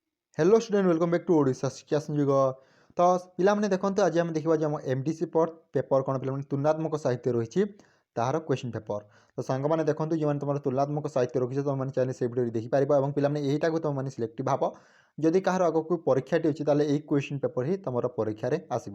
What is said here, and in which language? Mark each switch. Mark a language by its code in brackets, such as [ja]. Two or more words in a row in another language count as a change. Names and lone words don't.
[en] Hello student welcome back to ओडिशा शिक्षा संयोग। [or] तो पिलाମାନେ ଦେଖନ୍ତୁ ଆଜି ଆମେ ଦେଖିବା ଯେ ଆମ [en] MDC paper [or] କ'ଣ ପିଲାମାନେ ତୁଳନାତ୍ମକ ସାହିତ୍ୟ ରହିଛି ତାହାର [en] question paper. [or] ତ ସାଙ୍ଗମାନେ ଦେଖନ୍ତୁ ଯେଉଁମାନେ ତୁମର ତୁଳନାତ୍ମକ ସାହିତ୍ୟ ରଖିଛ ତୁମମାନେ ଚାହିଁଲେ ସେଇ ଭିଡ଼ିଓରେ ଦେଖିପାରିବ ଏବଂ ପିଲାମାନେ ଏଇଟାକୁ ତୁମମାନେ ସିଲେକ୍ଟିଭ୍ ଭାବ ଯଦି କାହାର ଆଗକୁ ପରୀକ୍ଷାଟି ଅଛି ତାହେଲେ ଏଇ [en] question paper [or] ହିଁ ତୁମର ପରୀକ୍ଷାରେ ଆସିବ।